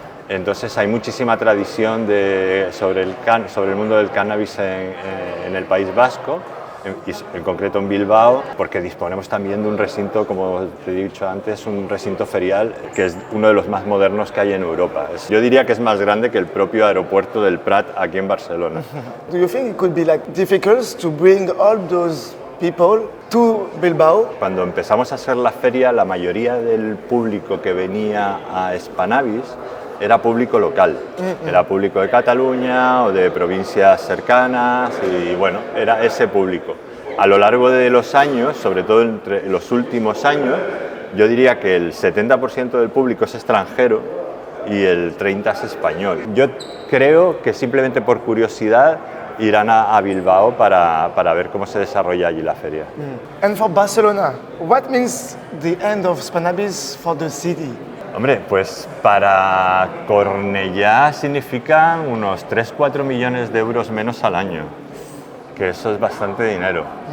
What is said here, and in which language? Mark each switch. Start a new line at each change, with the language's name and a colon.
Spanish: Entonces hay muchísima tradición sobre el mundo del cannabis en el País Vasco, en concreto en Bilbao, porque disponemos también de un recinto, como te he dicho antes, un recinto ferial que es uno de los más modernos que hay en Europa. Yo diría que es más grande que el propio aeropuerto del Prat aquí en Barcelona.
English: Do you think it could be difficult to bring all those people to Bilbao?
Spanish: Cuando empezamos a hacer la feria, la mayoría del público que venía a Spannabis era público local, era público de Cataluña o de provincias cercanas, y bueno, era ese público. A lo largo de los años, sobre todo entre los últimos años, yo diría que el 70% del público es extranjero y el 30 es español. Yo creo que simplemente por curiosidad irán a Bilbao para ver cómo se desarrolla allí la feria.
English: And for Barcelona, what means the end of Spannabis for the city?
Spanish: Hombre, pues para Cornellá significa unos 3-4 millones de euros menos al año, que eso es bastante dinero.